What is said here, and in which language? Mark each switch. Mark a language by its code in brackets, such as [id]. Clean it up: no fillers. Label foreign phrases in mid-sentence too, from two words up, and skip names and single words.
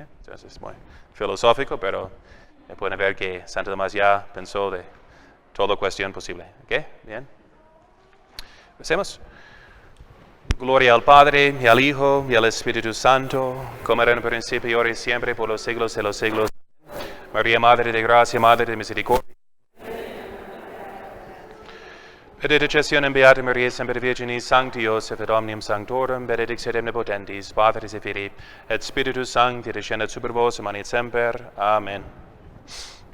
[es] Entonces es muy filosófico, pero pueden ver que Santo Tomás ya pensó de toda cuestión posible. ¿Okay? Bien. Hacemos. Gloria al Padre, y al Hijo, y al Espíritu Santo, como era en el principio, ahora y siempre, por los siglos de los siglos. María, Madre de Gracia, Madre de Misericordia. [la] Benedictionem in Beata Maria, Semper Virginis, Sancti Joseph, et omnium sanctorum, benedictio omnipotentis, Patris et Filii, et Spiritus Sancti, descendat super vos, et semper. Amen.